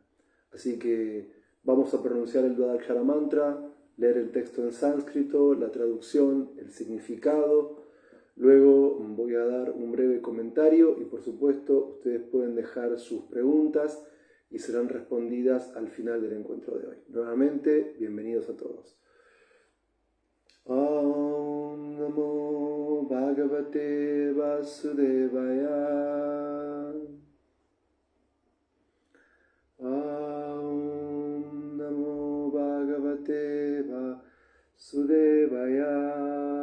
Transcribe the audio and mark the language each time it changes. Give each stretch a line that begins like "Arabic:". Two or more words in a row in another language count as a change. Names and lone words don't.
Spanish: Así que vamos a pronunciar el
Sanskrit: द्वादक्षर मन्त्र,
Spanish: leer el texto en sánscrito, la traducción, el significado. Luego voy a dar un breve comentario y por supuesto ustedes pueden dejar sus preguntas y serán respondidas al final del encuentro de hoy. Nuevamente, bienvenidos a todos.
Sanskrit: ॐ नमो भगवते वासुदेवाय. ॐ नमो भगवते वासुदेवाय.